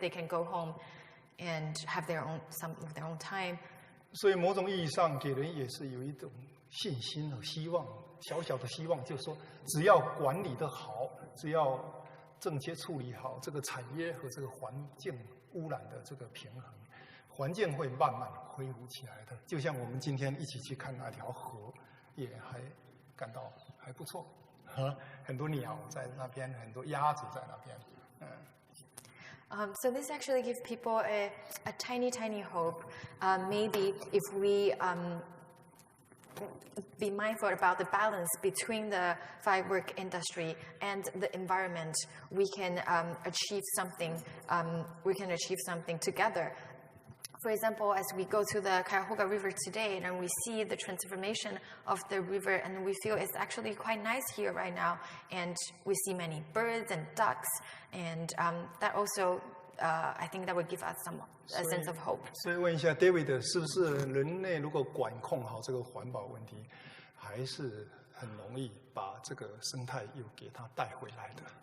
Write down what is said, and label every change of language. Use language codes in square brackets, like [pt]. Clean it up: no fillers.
[en] They can go home and have some of their own time. [zh] 所以某种意义上给人也是有一种信心和希望，小小的希望，就是说只要管理得好，只要正确处理好这个产业和这个环境污染的这个平衡，环境会慢慢恢复起来的。就像我们今天一起去看那条河，也还感到还不错，很多鸟在那边，很多鸭子在那边。 [en] So this actually gives people a tiny hope. Maybe if we be mindful about the balance between the firework industry and the environment, we can achieve something. We can achieve something together. For example, as we go to the Cai River today, and we see the transformation of the river, and we feel it's actually quite nice here right now, and we see many birds and ducks, and that also, I think that would give us a sense of hope. [zh] 所以问一下 David， 是不是人类如果管控好这个环保问题，还是很容易把这个生态又给它带回来的？